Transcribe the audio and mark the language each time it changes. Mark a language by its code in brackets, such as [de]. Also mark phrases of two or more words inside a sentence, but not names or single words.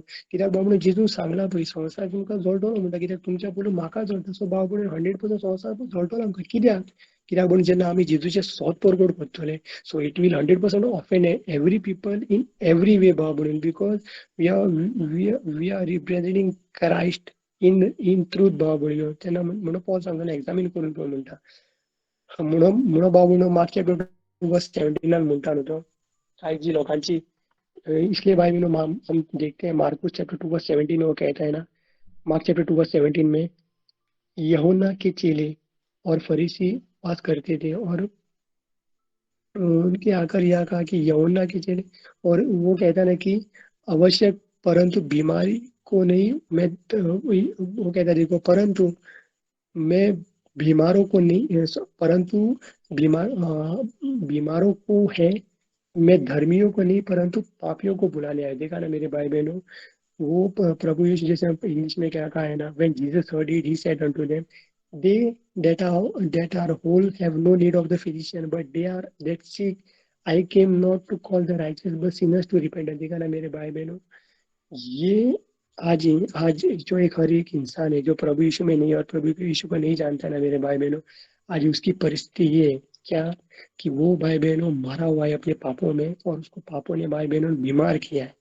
[kok] कित्याक भाव भयणीनो जेजून सांगला पळय संवसार तुमकां जळटलो म्हणटा, कित्याक तुमच्या पयलू म्हाका जळटा. सो भाव भयणीनो 100% संवसार जळटलो आमकां. कित्याक कित्याक म्हणून जेन्ना आमी जेजूचे सोत परगट करतले, [en] so it will 100% offend every people in every way [kok] भाव भयणीनो, [en] because we are representing Christ in truth [kok] भाव भयणीनो. तेन्ना म्हणून पॉल सांगता एग्जामीन करून पळय म्हणटा. म्हणून भाव भयणीनो मार्क चॅप्टर 2 वर्स 17 म्हणटा न्हू तो, आयज जी लोकांची [hi] इसलिए भाई बहनों हम देखते हैं मार्कुस चैप्टर 2 वर्स 17 में वो कहता है ना, मार्क चैप्टर 2 वर्स 17 में, यूहन्ना के चेले और फरीसी बात करते थे और उनके आकर यह कहा कि यूहन्ना के चेले, और वो कहता ना कि आवश्यक परंतु बीमारी को नहीं, मैं वो कहता देखो परंतु मैं बीमारों को नहीं, परंतु बीमारों को है, मैं धर्मियों को नहीं परंतु पापियों को बुलाने आया। देखा ना मेरे भाई बहनों, वो प्रभु यीशु, जैसे हम इंग्लिश में क्या कहा है ना, [en] when Jesus heard it he said unto them, they that are whole have no need of the physician but they are that sick, I came not to call the righteous but sinners to repentance। [hi] देखा ना मेरे भाई बहनों, ये आज जो एक हर एक इंसान है जो प्रभु यीशु में नहीं और प्रभु यीशु को नहीं जानता ना मेरे भाई बहनों, आज उसकी परिस्थिति ये है क्या, कि वो भाई बहनों मरा हुआ है अपने पापों में, और उसको पापों ने भाई बहनों बीमार किया है।